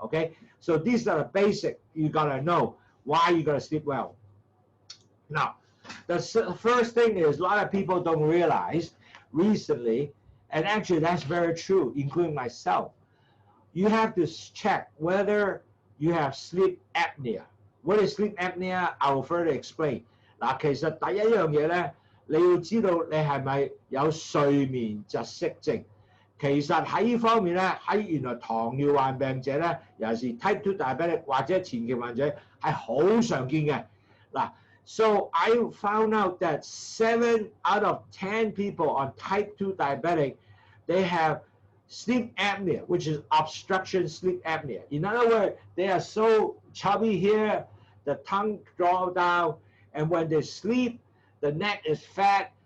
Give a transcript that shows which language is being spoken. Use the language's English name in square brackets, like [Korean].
[English] OK，so these are the basic you gotta know why you gotta sleep well. Now, the first thing is a lot of people don't realize recently, and actually that's very true, including myself. You have to check whether you have sleep apnea. What is sleep apnea? I will further explain. [Cantonese] 嗱，其實第一樣嘢咧，你要知道你係咪有睡眠窒息症。其實喺呢方面咧，喺原來糖尿患病者咧，尤其是 Type 2 Diabetic 或者前期患者係好常見嘅。 [English] 嗱 ，so I found out that 7 out of 10 people on Type 2 Diabetic, they have sleep apnea, which is obstruction sleep apnea. In other words, they are so chubby here, the tongue draw down, and when they sleep, the neck is fat.